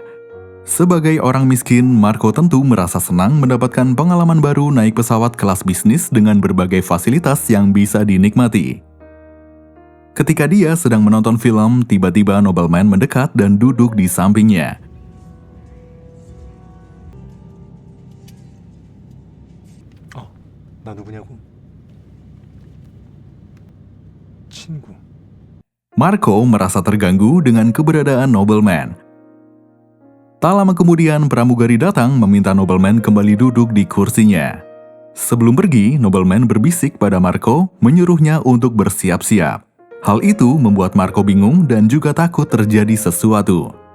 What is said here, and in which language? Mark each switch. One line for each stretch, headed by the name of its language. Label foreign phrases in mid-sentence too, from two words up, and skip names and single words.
Indonesian: Sebagai orang miskin, Marco tentu merasa senang mendapatkan pengalaman baru naik pesawat kelas bisnis dengan berbagai fasilitas yang bisa dinikmati. Ketika dia sedang menonton film, tiba-tiba Nobleman mendekat dan duduk di sampingnya.
Korean: 나 누구냐고? 친구.
Indonesian: Marco merasa terganggu dengan keberadaan Nobleman. Tak lama kemudian, pramugari datang meminta Nobleman kembali duduk di kursinya. Sebelum pergi, Nobleman berbisik pada Marco, menyuruhnya untuk bersiap-siap. Hal itu membuat Marco bingung dan juga takut terjadi sesuatu.